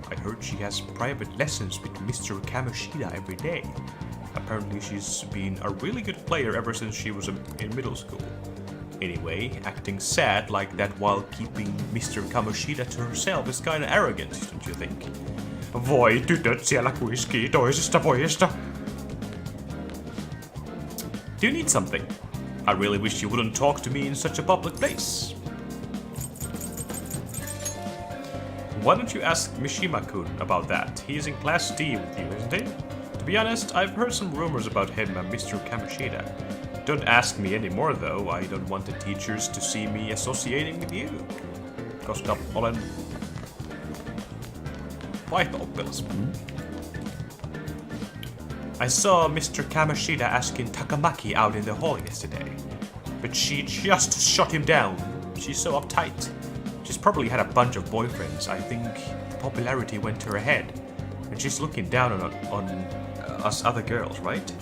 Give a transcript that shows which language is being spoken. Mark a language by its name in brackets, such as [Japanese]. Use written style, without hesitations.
[English] I heard she has private lessons with Mr. Kamoshida every day. Apparently she's been a really good player ever since she was in middle school. Anyway, acting sad like that while keeping Mr. Kamoshida to herself is kinda arrogant, don't you think? [Finnish] Voi, tytöt siellä kuiskii toisesta pojesta. [English] Do you need something? I really wish you wouldn't talk to me in such a public place. Why don't you ask Mishima-kun about that? He's in Class D with you, isn't he? To be honest, I've heard some rumors about him and Mr. Kamoshida. Don't ask me anymore though, I don't want the teachers to see me associating with you. [Finnish] Koska olen vaihto-oppilas. [English] I saw Mr. Kamoshida asking Takamaki out in the hall yesterday. But she just shut him down. She's so uptight. She's probably had a bunch of boyfriends. I think the popularity went to her head. And she's looking down on us other girls, right?